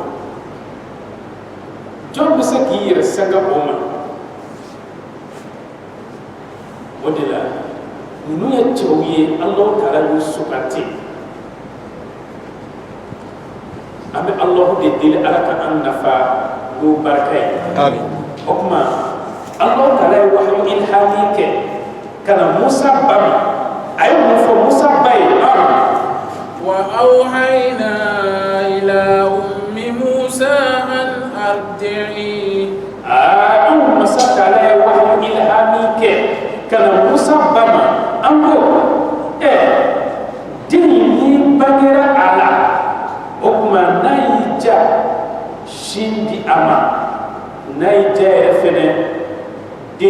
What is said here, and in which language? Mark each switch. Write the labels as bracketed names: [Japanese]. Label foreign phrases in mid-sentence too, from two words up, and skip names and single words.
[Bambara] jɔn bɛ se k'i yɛrɛ sanga o ma o de la ninnu ye cɛw ye Alahu Taala y'u suganti an bɛ Alahu de deli ala ka an nafa n'o barika ye o tuma Alahu Taala ye wahayu ilhami kɛ ka na Musa ba ma a ye mun fɔ Musa ba ye [Arabic] وأوحينا إلى أم موسى أن أرضعيه [Bambara] an Musa Taala ye wahayu ilhami kɛ ka na Musa ba ma an ko den ni bangera a la o tuma n'a y'i ja sin di a ma n'a y'i ja yɛrɛ fɛnɛ den